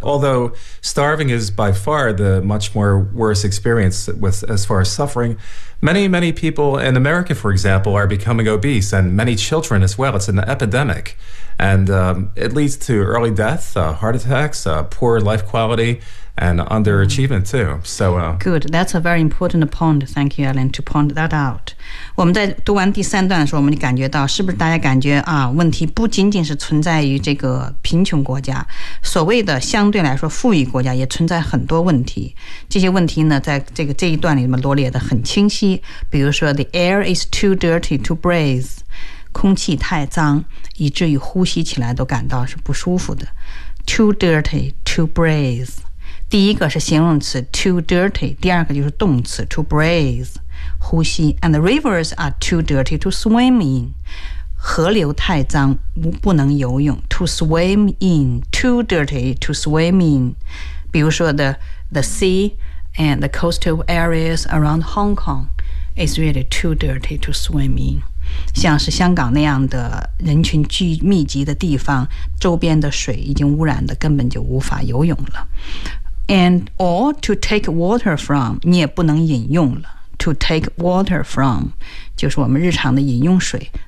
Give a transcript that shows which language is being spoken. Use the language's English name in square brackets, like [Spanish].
[English] Although starving is by far the much more worse experience with as far as suffering, many, many people in America, for example, are becoming obese, and many children as well. It's an epidemic, and it leads to early death, heart attacks, poor life quality,and underachievement too. So, good, that's a very important point. Thank you, Alan, to point that out. [Chinese] 我们在读完第三段的时候，我们就感觉到是不是大家感觉啊，问题不仅仅是存在于这个贫穷国家，所谓的相对来说富裕国家也存在很多问题。这些问题呢，在这一段里面罗列的很清晰。比如说 [English] the air is too dirty to breathe， [Chinese] 空气太脏，以至于呼吸起来都感到是不舒服的。 [English] Too dirty to breathe。 [Chinese] 第一个是形容词 [English] too dirty， [Chinese] 第二个就是动词 [English] to breathe， [Chinese] 呼吸。 [English] And the rivers are too dirty to swim in。 [Chinese] 河流太脏，不能游泳。 [English] To swim in, too dirty to swim in。 [Chinese] 比如说 [English] the sea and the coastal areas around Hong Kong is really too dirty to swim in。 [Chinese] 像是香港那样的人群聚密集的地方，周边的水已经污染的根本就无法游泳了。 [English] And or to take water from， [Chinese] 你也不能饮用了。 [English] To take water from， [Chinese] 就是我们日常的饮用水。